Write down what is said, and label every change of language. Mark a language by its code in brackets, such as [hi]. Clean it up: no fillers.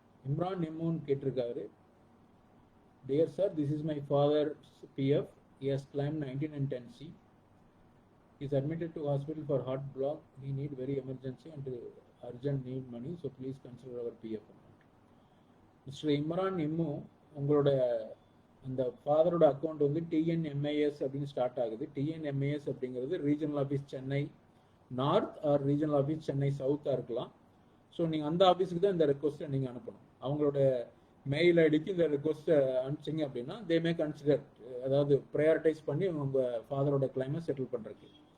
[ta] இம்ரான் நிம்மூன் கேட்டிருக்காரு, [en] Dear sir, this is my father's PF, he has claimed 19 and 10C. He is admitted to hospital for heart block. He need very emergency and urgent need money, so please consider our PF amount. [ta] Mister Imran Nimmu, உங்களோட அந்த ஃபாதரோட account வந்து டிஎன்எம்ஏஎஸ் அப்படின்னு start ஆகுது. டிஎன்எம்ஏஎஸ் அப்படிங்கிறது regional office Chennai north R regional office Chennai சவுத்தாக இருக்கலாம். So நீங்கள் அந்த ஆஃபீஸுக்கு தான் இந்த ரெக்வஸ்ட்டை நீங்கள் அனுப்பணும். அவங்களோட மெயில் ஐடிக்கு இந்த ரெக்வஸ்ட்டை அனுப்பிச்சிங்க அப்படின்னா தே மே கன்சிடர், அதாவது ப்ரையாரிட்டைஸ் பண்ணி உங்கள் ஃபாதரோட கிளைமை செட்டில் பண்ணுறதுக்கு.